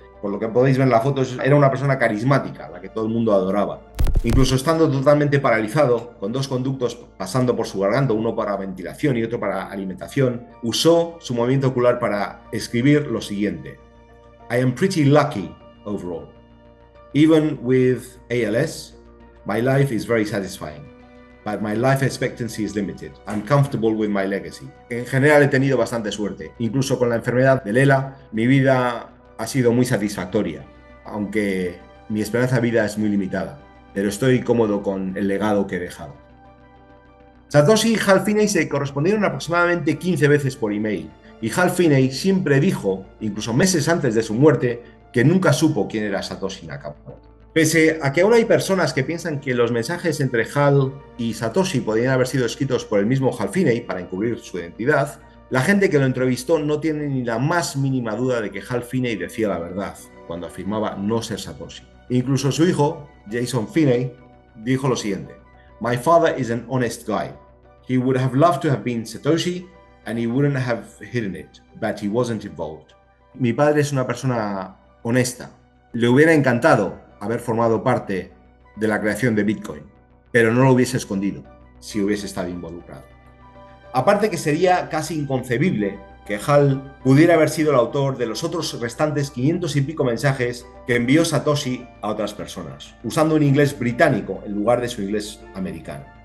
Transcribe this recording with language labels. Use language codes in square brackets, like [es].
[es] Por lo que podéis ver en la foto, era una persona carismática, a la que todo el mundo adoraba. Incluso estando totalmente paralizado, con 2 conductos pasando por su garganta, uno para ventilación y otro para alimentación, usó su movimiento ocular para escribir lo siguiente: [en] I am pretty lucky overall. Even with ALS, my life is very satisfying. But my life expectancy is limited. I'm comfortable with my legacy. [es] En general he tenido bastante suerte. Incluso con la enfermedad del ELA, mi vida ha sido muy satisfactoria, aunque mi esperanza de vida es muy limitada. Pero estoy cómodo con el legado que he dejado. Satoshi y Hal Finney se correspondieron aproximadamente 15 veces por email, Y Hal Finney siempre dijo, incluso meses antes de su muerte, que nunca supo quién era Satoshi Nakamoto. Pese a que aún hay personas que piensan que los mensajes entre Hal y Satoshi podrían haber sido escritos por el mismo Hal Finney para encubrir su identidad, la gente que lo entrevistó no tiene ni la más mínima duda de que Hal Finney decía la verdad cuando afirmaba no ser Satoshi. Incluso su hijo, Jason Finney, dijo lo siguiente: [en] "My father is an honest guy. He would have loved to have been Satoshi and he wouldn't have hidden it, but he wasn't involved." [es] Mi padre es una persona honesta. Le hubiera encantado haber formado parte de la creación de Bitcoin, pero no lo hubiese escondido si hubiese estado involucrado. Aparte que sería casi inconcebible que Hal pudiera haber sido el autor de los otros restantes 500 y pico mensajes que envió Satoshi a otras personas, usando un inglés británico en lugar de su inglés americano.